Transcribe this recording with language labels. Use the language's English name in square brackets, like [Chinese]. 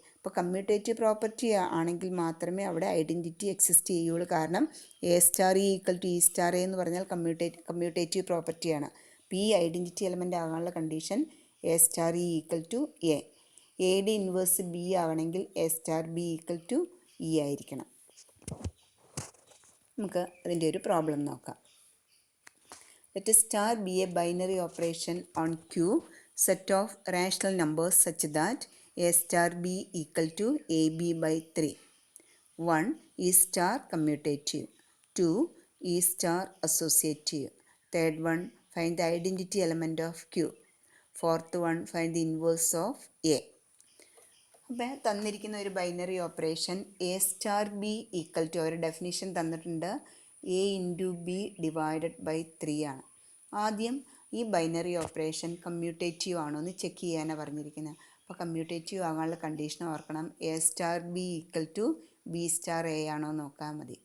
[Malayalam] അപ്പോൾ commutative property ആണെങ്കിൽ മാത്രമേ അവിടെ ഐഡൻറ്റിറ്റി എക്സിസ്റ്റ് ചെയ്യുള്ളൂ. കാരണം A star E equal to E star A എന്ന് പറഞ്ഞാൽ കമ്മ്യൂട്ടേറ്റീവ് പ്രോപ്പർട്ടിയാണ്. അപ്പോൾ ഈ ഐഡൻറ്റിറ്റി എലമെൻ്റ് ആകാനുള്ള condition A star E equal to A. എയുടെ ഇൻവേഴ്സ് ബി ആവണമെങ്കിൽ A star B equal to E ആയിരിക്കണം. നമുക്ക് അതിൻ്റെ ഒരു പ്രോബ്ലം നോക്കാം. [English] Let a star be a binary operation on Q set of rational numbers such that a star b equal to ab by 3. 1 is star commutative. 2 is star associative. Third one, find the identity element of Q. Fourth one, find the inverse of A. [Malayalam] അപ്പം തന്നിരിക്കുന്ന ഒരു binary operation A star B equal to ഒരു definition തന്നിട്ടുണ്ട്, A into B divided by 3 ആണ്. ആദ്യം ഈ binary operation commutative ആണോ എന്ന് ചെക്ക് ചെയ്യാനാണ് പറഞ്ഞിരിക്കുന്നത്. അപ്പോൾ കമ്മ്യൂട്ടേറ്റീവ് ആകാനുള്ള കണ്ടീഷൻ ഓർക്കണം, A star B equal to B star A ആണോ നോക്കാൻ മതി.